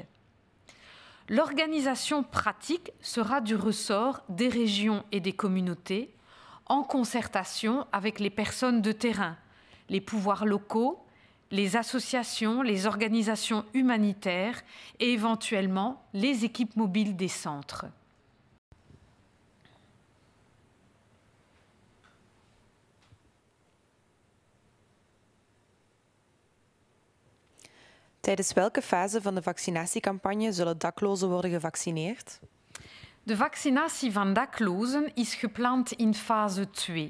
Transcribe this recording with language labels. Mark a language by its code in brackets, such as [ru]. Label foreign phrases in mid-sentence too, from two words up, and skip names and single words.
[fr] L'organisation pratique sera du ressort des régions et des communautés en concertation avec les personnes de terrain, les pouvoirs locaux, les associations, les organisations humanitaires et éventuellement les équipes mobiles des centres. [nl] Tijdens welke fase van de vaccinatiecampagne zullen daklozen worden gevaccineerd? De vaccinatie van daklozen is gepland in fase 2.